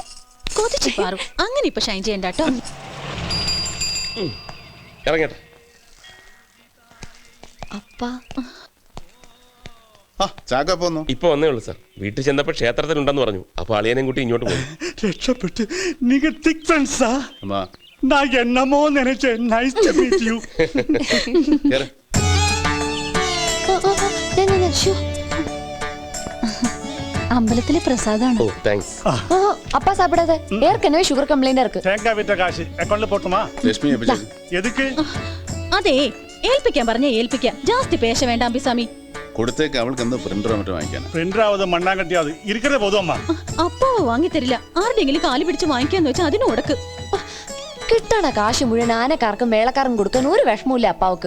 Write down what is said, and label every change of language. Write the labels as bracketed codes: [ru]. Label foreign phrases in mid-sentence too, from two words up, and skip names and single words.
[ml] അങ്ങനെ ഇപ്പൊ ഷൈൻ ചെയ്യണ്ട കേട്ടോ. ഇറങ്ങട്ടെ. അപ്പാ ഇപ്പൊ വന്നേ ഉള്ളൂ സാർ. വീട്ടിൽ ചെന്നപ്പോ ക്ഷേത്രത്തിലുണ്ടെന്ന് പറഞ്ഞു. അപ്പൊ അളിയനെയും കൂട്ടി ഇങ്ങോട്ട് പോയി. രക്ഷപ്പെട്ട്. നിങ്ങൾ തിക് ഫ്രണ്ട്സാ? [ta] நான் என்னமோ நினைச்சேன். [en] Nice to meet you. [ml] അമ്പലത്തിലെ പ്രസാദാണ്. ഓ താങ്ക്സ്. [ta] அப்பா சாப்பிடாத. ஏற்கனவே சுகர் கம்ப்ளைண்ட் இருக்கு. தேங்காய் விட்ட காசு அக்கௌண்ட்ல போட்டுமா? [ml] ലക്ഷ്മി [ta] எதுக்கு? [ml] അതെ, ഏൽപ്പിക്കാൻ പറഞ്ഞ ഏൽപ്പിക്കാൻ. ജാസ്തി പേശ വേണ്ട അമ്പിസാമി. കൊടുത്തേക്ക്. അവൾക്ക് എന്താ പ്രിന്ററോ മറ്റോ വാങ്ങിക്കാൻ? പ്രിന്ററാവത് മണ്ണാങ്കട്ടിയാവത് ഇരിക്കതേ പോതുമ്മ. അപ്പാവ് വാങ്ങി തരില്ല. ആരുടെങ്കിലും കാലി പിടിച്ച് വാങ്ങിക്കാന്ന് വെച്ചാൽ അതിന് ഉടക്ക്. കിട്ടണ കാശ് മുഴുവൻ ആനക്കാർക്കും മേളക്കാർക്കും കൊടുക്കാൻ ഒരു വിഷമമില്ല അപ്പാവക്ക്.